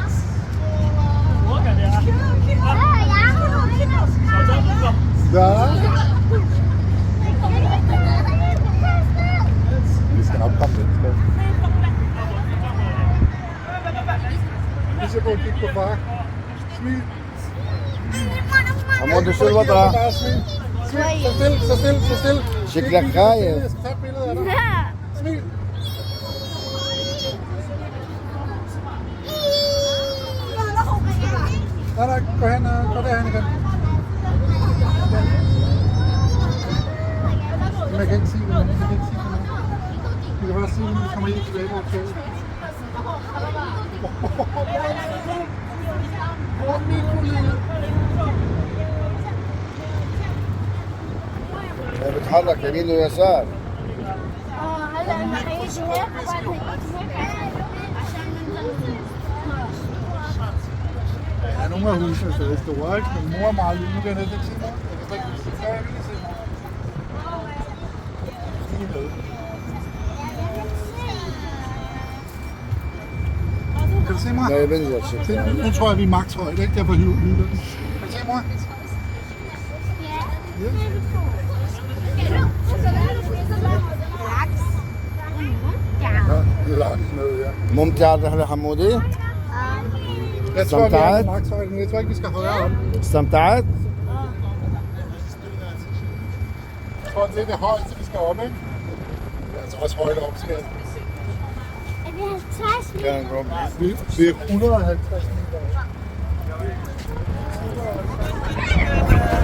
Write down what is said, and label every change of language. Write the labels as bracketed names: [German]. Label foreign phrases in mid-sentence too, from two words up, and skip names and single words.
[Danish] Ja. Vi skal nok komme lidt. Vi skal gå og kigge på far. Smil. [Arabic] حمودي شو الوضع؟ [Danish] Bare smil. Smil. Så stille, så stille, så stille. [Arabic] شكلك خايف. [Danish] Jeg skal tage et billede af dig. Smil. Nej, gå hen og gå derhen igen. Jeg kan ikke sige det, men jeg kan ikke sige det. Vi kan bare sige det, når vi kommer helt tilbage på hotellet. [Arabic] بتحرك يمين ويسار. [Danish] Ja, nogle af husene er stadig store, ikke? Men mor er meget lille. Nu kan jeg næsten ikke se noget. Jeg kan ikke se. Ja, jeg vil lige se noget. Lige med. Kan du se mig? [Arabic] لا يبنزل [Danish] Se, [Arabic] شكلك. [Danish] nu tror jeg, vi er max højt, ikke? Der på hylden. Kan du se mig? Ja. Ja, langt ned, ja. [Arabic] ممتع الرحلة حمودي؟ [Danish] Jeg tror, vi er Samtidig. på max højde, men jeg tror ikke, vi skal højere op. [Arabic] استمتعت؟ [Danish] Jeg tror, det er det højeste, vi skal op, ikke? Jeg tror også højt op, skal Er det 50 meter? [Arabic] كان ربي. [Danish] vi er 150 meter.